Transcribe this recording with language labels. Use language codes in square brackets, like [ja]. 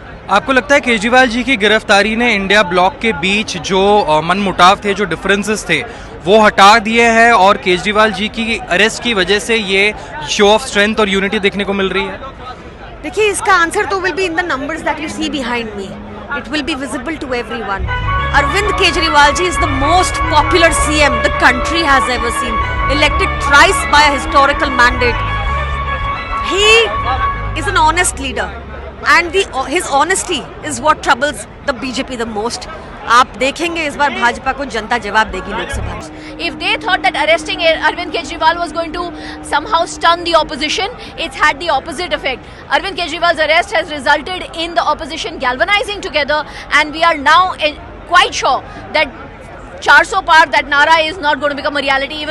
[hi] आपको लगता है केजरीवाल जी की गिरफ्तारी ने इंडिया ब्लॉक के बीच जो मनमुटाव थे, जो डिफरेंसेस थे, वो हटा दिए हैं और केजरीवाल जी की अरेस्ट की वजह से ये शो ऑफ स्ट्रेंथ और यूनिटी देखने को मिल रही है? देखिए, इसका आंसर तो [en] Will be in the numbers that you see behind me. It will be visible to everyone. Arvind Kejriwal ji is the most popular CM the country has ever seen. Elected thrice by a historical mandate. He is an honest leader, and his honesty is what troubles the BJP the most. [hi] आप देखेंगे इस बार भाजपा को जनता जवाब देगी लोकसभा में. [en] If they thought that arresting Arvind Kejriwal was going to somehow stun the opposition, it's had the opposite effect. Arvind Kejriwal's arrest has resulted in the opposition galvanizing together, and we are now quite sure that 400 par, that Nara, is not going to become a reality.